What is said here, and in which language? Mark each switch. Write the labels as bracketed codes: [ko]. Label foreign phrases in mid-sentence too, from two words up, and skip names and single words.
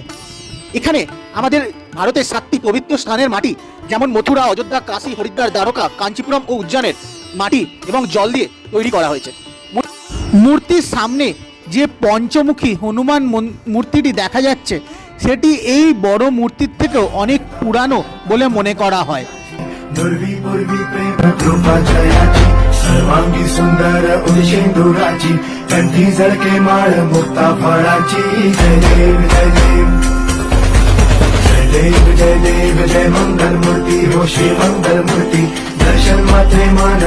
[bn] এখানে আমাদের ভারতের 7টি পবিত্র স্থানের মাটি, যেমন মথুরা, অযোধ্যা, কাশী, হরিদ্বার, দ্বারকা, কাঞ্চিপুরম ও উজ্জয়নের মাটি এবং জল দিয়ে তৈরি করা হয়েছে। মূর্তির সামনে যে পঞ্চমুখী হনুমান মূর্তিটি দেখা যাচ্ছে, সেটি এই বড় মূর্তির থেকেও অনেক পুরানো বলে মনে করা হয়। [mr] सर्वांगी सुंदर उदिशेंदुराची कंठी झळके माळ मुक्ता फळाची जय देव जय देव जय देव जय देव जय मंगल मूर्ती हो श्री मंगल मूर्ती दर्शन मात्रे मान